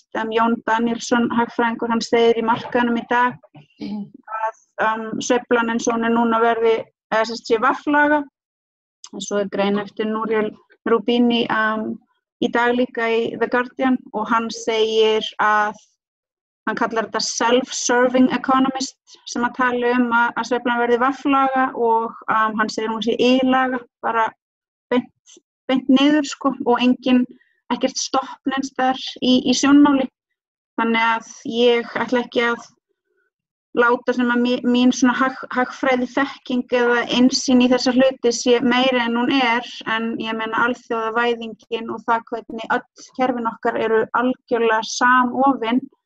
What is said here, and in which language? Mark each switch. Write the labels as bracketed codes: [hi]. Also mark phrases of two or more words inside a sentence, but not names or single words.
[is] Jón Danielsson, hagfræðingur, hann segir í markaðnum í dag að sveiflan eins og hún núna verði sé vaflaga. Svo grein eftir Nouriel Roubini í dag líka í The Guardian og hann segir að hann kallar þetta [en] self-serving economist [is] sem að tala að sveiflan verði vaflaga og hann segir hún sé ílaga, bara beint niður sko og ekkert stopp neins þar í sjónmáli. Þannig að ég ætla ekki að láta sem að mín svona hagfræði þekking eða innsýn í þessa hluti sé meiri en hún en ég meina alþjóðavæðingin og það hvernig öll kerfin okkar eru algjörlega samofin.